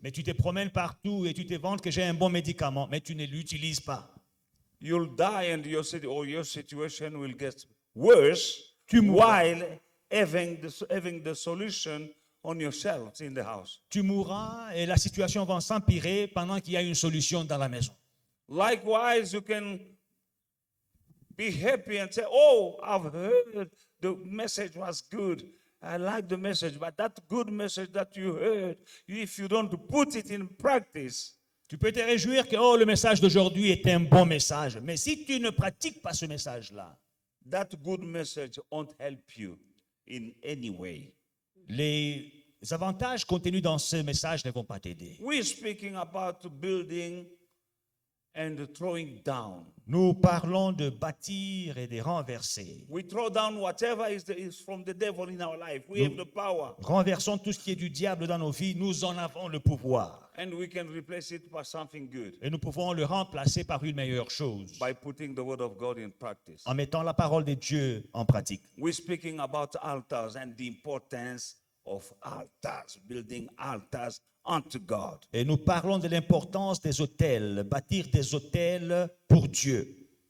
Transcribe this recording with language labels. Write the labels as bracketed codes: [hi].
[fr] Mais tu te promènes partout et tu te vantes que j'ai un bon médicament, mais tu ne l'utilises pas. [en] You'll die, and your situation will get worse [fr] Tu mourras. [en] while having the solution on your shelves in the house. [fr] Tu mourras et la situation va s'empirer pendant qu'il y a une solution dans la maison. [en] Likewise, you can be happy and say, "Oh, I've heard the message was good. I like the message, but that good message that you heard, if you don't put it in practice, [fr] Tu peux te réjouir que oh, le message d'aujourd'hui est un bon message, mais si tu ne pratiques pas ce message-là, [en] that good message won't help you in any way." [fr] les avantages contenus dans ce message ne vont pas t'aider. [en] We're speaking about building and throwing down. [fr] Nous parlons de bâtir et de renverser. [en] We throw down whatever is from the devil in our life. We have the power, [fr] Renversons tout ce qui est du diable dans nos vies, nous en avons le pouvoir. [en] and we can replace it by something good [fr] Et nous pouvons le remplacer par une meilleure chose, [en] by putting the word of God in practice. [fr] en mettant la parole de Dieu en pratique. [en] We're speaking about altars and the importance of altars, building altars unto God. [fr] Et nous parlons de l'importance des autels, bâtir des autels pour Dieu.